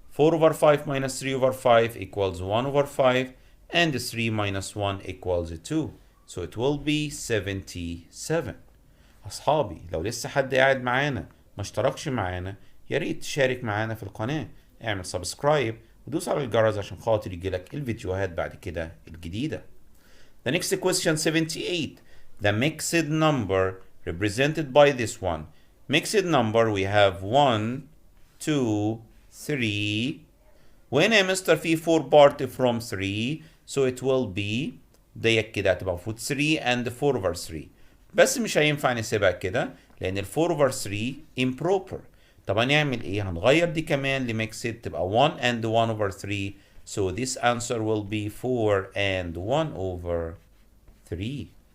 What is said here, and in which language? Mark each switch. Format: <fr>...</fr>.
<en>4 over 5 minus 3 over 5 equals 1 over 5 and 3 minus 1 equals 2. So it will be 77.</en> <ar>أصحابي لو لسه حد قاعد معانا ما اشتركش معانا يا ريت تشارك معانا في القناة، اعمل سبسكرايب ودوس على الجرس عشان خاطر يجيلك الفيديوهات بعد كده الجديدة.</ar> <en>The next question 78. The mixed number represented by this one. Mixed number we have 1 2 3. when</en> <ar>يا مستر في 4 part from 3</ar> <en>so it will be</en> <ar>ديت كده هتبقى المفروض 3 and 4 over 3. بس مش هينفع نسيبها كده لأن ال 4 over 3 improper. طب هنعمل إيه؟ هنغير دي كمان لميكسد تبقى 1 and 1 over 3.</ar> <en>So this answer will be 4 and 1 over 3.</en>